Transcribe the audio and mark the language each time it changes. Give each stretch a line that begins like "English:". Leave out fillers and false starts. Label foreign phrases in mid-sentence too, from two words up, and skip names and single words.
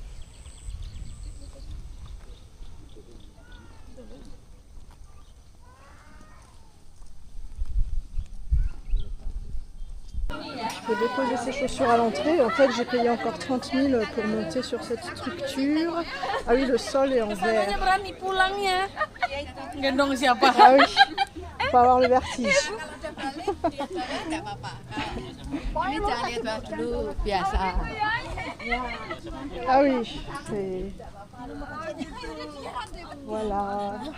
French: Je peux déposer ces chaussures à l'entrée. En fait, j'ai payé encore 30 000 pour monter sur cette structure. Ah oui, le sol est en verre.
Indonesian: Berani pulangnya. Gendong siapa?
French: Ah oui, faut avoir le vertige.
Indonesian: Ini jangan lihat dulu biasa.
French: Ah oui, c'est... Voilà.